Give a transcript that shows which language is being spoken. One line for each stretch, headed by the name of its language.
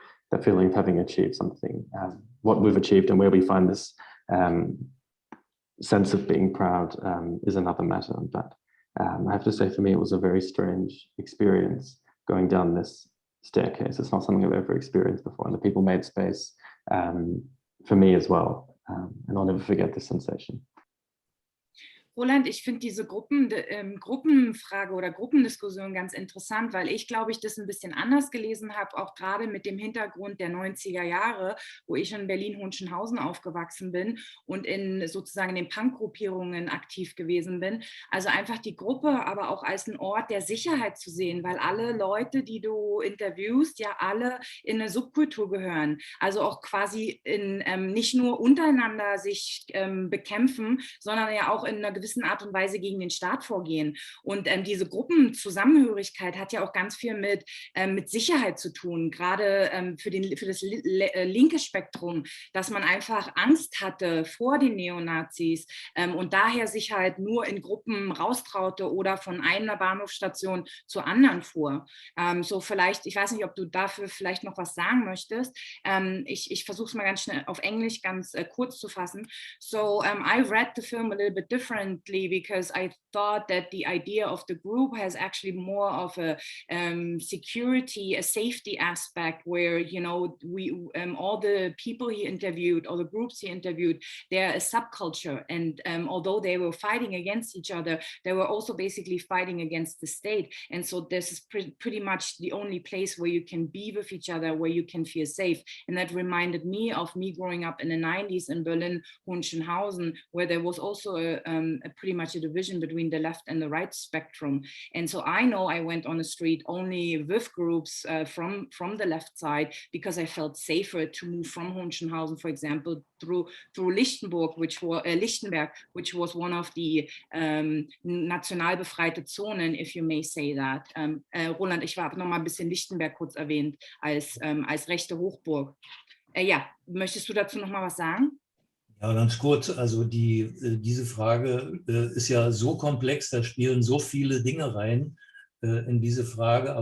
English: That feeling of having achieved something, what we've achieved and where we find this sense of being proud is another matter. But I have to say, for me, it was a very strange experience going down this staircase. It's not something I've ever experienced before, and the people made space for me as well, and I'll never forget this sensation.
German: Roland, ich finde diese Gruppenfrage oder Gruppendiskussion ganz interessant, weil ich, glaube ich, das ein bisschen anders gelesen habe, auch gerade mit dem Hintergrund der 90er Jahre, wo ich in Berlin-Hohenschönhausen aufgewachsen bin und sozusagen in den Punk-Gruppierungen aktiv gewesen bin. Also einfach die Gruppe, aber auch als einen Ort der Sicherheit zu sehen, weil alle Leute, die du interviewst, ja alle in eine Subkultur gehören. Also auch quasi nicht nur untereinander sich bekämpfen, sondern ja auch in einer gewissen Art und Weise gegen den Staat vorgehen. Und diese Gruppenzusammenhörigkeit hat ja auch ganz viel mit Sicherheit zu tun, gerade für das linke Spektrum, dass man einfach Angst hatte vor den Neonazis und daher sich halt nur in Gruppen raustraute oder von einer Bahnhofsstation zur anderen fuhr. So vielleicht, ich weiß nicht, ob du dafür vielleicht noch was sagen möchtest. Ich versuche es mal ganz schnell auf Englisch ganz kurz zu fassen.
English: So I read the film a little bit differently because I thought that the idea of the group has actually more of a security, a safety aspect where, we all the people he interviewed, all the groups he interviewed, they're a subculture. And although they were fighting against each other, they were also basically fighting against the state. And so this is pretty much the only place where you can be with each other, where you can feel safe. And that reminded me of me growing up in the 90s in Berlin, Hohenschönhausen, where there was also pretty much a division between the left and the right spectrum. And so I know I went on the street only with groups from the left side, because I felt safer to move from Hohenschönhausen, for example, through Lichtenberg, which was one of the
German: national befreite Zonen,
English: if you may say that.
German: Roland, ich habe noch mal ein bisschen Lichtenberg kurz erwähnt als rechte Hochburg. Ja, möchtest du dazu noch mal was sagen? Ja, ganz kurz. Also diese Frage ist ja so komplex, da spielen so viele Dinge rein in diese Frage.